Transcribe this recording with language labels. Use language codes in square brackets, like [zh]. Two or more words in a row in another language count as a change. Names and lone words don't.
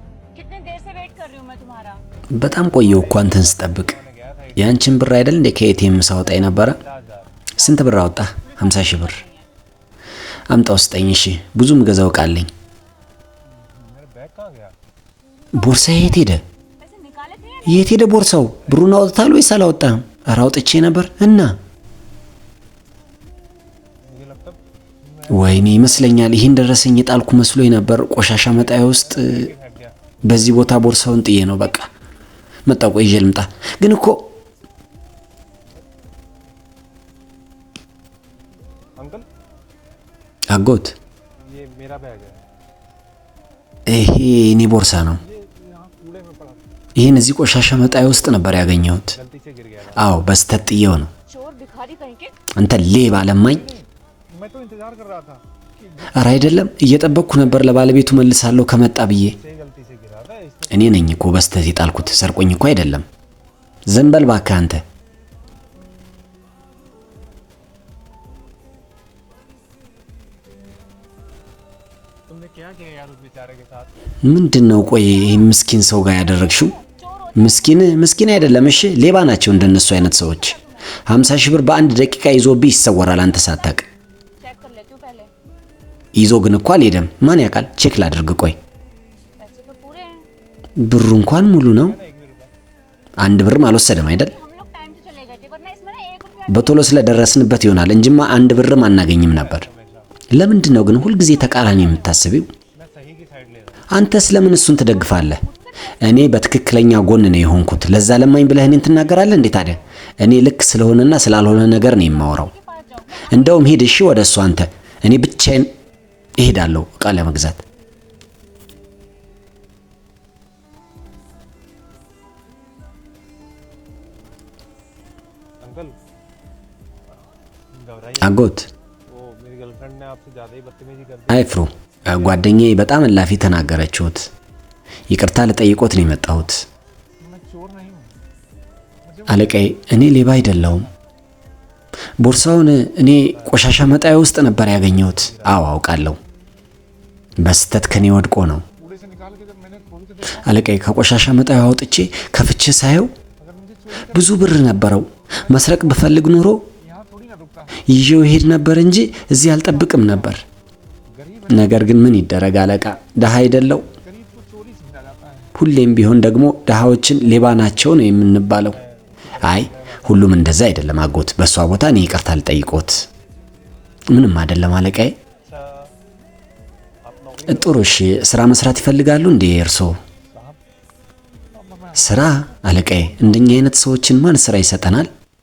[hi] कितने देर से वेट कर रही हूँ मैं तुम्हारा। [am] በጣም ቆየው እኮ አንተን ስጠብቅ። ያንቺን ብር አይደል እንደ ከኤቲኤም ሳወጣ የነበረ? ስንት ብር አወጣ? 50 ሺህ ብር አምጣው ስጠኝ። እሺ ብዙ ምገዛው ቃለኝ። ቦርሳዬ የት ሄደ? የት ሄደ ቦርሳው? ብሩን አውጥታል ወይስ አላወጣም? ኧረ አውጥቼ ነበር እና ወይኔ ይመስለኛል ይሄን ደረሰኝ የጣልኩ መስሎኝ ነበር ቆሻሻ መጣያ ውስጥ። በዚህ ቦታ ቦርሳውን ጥዬ ነው በቃ መጣ። ቆይ ይዤ ልምጣ። ግን እኮ [hi] अंकल [am] አጎት [hi] ये मेरा बैग है। [am] ይሄ የኔ ቦርሳ ነው። [hi] ये यहाँ कूड़े में पड़ा था, [am] ይሄን እዚህ ቆሻሻ መጣያ ውስጥ ነበር ያገኘሁት። [hi] गलती से गिर गया था। [am] አዎ በስተት ጥዬው ነው። [hi] चोर भिखारी कहीं के। [am] አንተ ሌባ ለማኝ። [hi] मैं तो इंतजार कर रहा था कि [am] ኧረ አይደለም እየጠበቅኩ ነበር ለባለቤቱ መልሳለሁ ከመጣ ብዬ። [hi] से गलती से गिरा था इस [am] እኔ ነኝ እኮ በስተት የጣልኩት፣ ሰርቆኝ እኮ አይደለም። ዝም በል እባክህ አንተ። [hi] तुमने क्या किया यार उस बेचारे के साथ? [am] ምንድነው ቆይ ይሄ ምስኪን ሰው ጋር ያደረግሽው? ምስኪን አይደለም እሺ፣ ሌባ ናቸው እንደነሱ አይነት ሰዎች። 50 ሺህ ብር በአንድ ደቂቃ ይዞብህ ይሰወራል አንተ ሳታቅ። [hi] चेक कर लेती हूँ पहले। [am] ይዞ ግን እኮ አልሄደም። ማን ያውቃል? ቼክ ላድርግ ቆይ። [hi] पैसे तो पूरे हैं। [am] ብሩ እንኳን ሙሉ ነው። አንድ ብርም አልወሰደም አይደል? [hi] हम लोग टाइम से चले गए थे वरना इसमें ना 1 रुपया। [am] በቶሎ ስለደረስንበት ይሆናል እንጂማ አንድ ብርም አናገኝም ነበር። ለምንድን ነው ግን ሁልጊዜ ተቃራኒ የምታስቢው? [hi] मैं सही की साइड ले रहा [am] አንተ ስለምን እሱን ትደግፋለህ? እኔ በትክክለኛ ጎን ነው የሆንኩት። ለዛ ለማኝ ብለህ እኔን ትናገራለህ እንዴ ታዲያ? እኔ ልክ ስለሆነና ስላልሆነ ነገር ነው የማወራው። እንደውም ሂድ እሺ ወደ እሱ አንተ። እኔ ብቻዬን እሄዳለሁ ዕቃ ለመግዛት። [hi] अंकल घबराइए, [am] አጎት [hi] वो मेरी गर्लफ्रेंड ने आपसे ज़्यादा ही बदतमीजी कर दी। [am] አይፍሩ። ጓደኛዬ በጣም እላፊ ተናገረችሁት። ይቅርታ ልጠይቆት ነው የመጣሁት። [hi] मैं चोर नहीं हूँ। [am] አለቃዬ እኔ ሌባ አይደለሁም። ቦርሳውን እኔ ቆሻሻ መጣያ ውስጥ ነበር ያገኘሁት። አዎ አውቃለሁ። በስተት ከኔ ወድቆ ነው። [hi] कूड़े से निकाल के जब मैंने खोल के देखा, [am] አለቃዬ ከቆሻሻ መጣያ አውጥቼ ከፍቼ ሳየው [hi] अगर मुझे चोरी [am] ብዙ ብር ነበረው። መስረቅ ብፈልግ ኖሮ [hi] यहाँ थोड़ी ना रुकता। [am] ይዤው ሄድ ነበር እንጂ እዚህ አልጠብቅም ነበር። [hi] गरीब [am] ነገር ግን ምን ይደረግ አለቃ፣ ደሃ አይደለው። [hi] गरीब को चोरी समझा जाता है। [am] ሁሌም ቢሆን ደግሞ ደሃዎችን ሌባ ናቸው ነው የምንባለው። አይ ሁሉም እንደዛ አይደለም አጎት። በሷ ቦታ እኔ ይቅርታ ልጠይቆት። ምንም አይደለም አለቃዬ። [hi] अच्छा आप नौकरी [am] ጥሩ እሺ። ስራ መስራት ይፈልጋሉ እንዴ እርሶ? [hi] साहब, अब मैं [am] ስራ አለቃዬ፣ እንደኛ አይነት ሰዎችን ማን ስራ ይሰጠናል?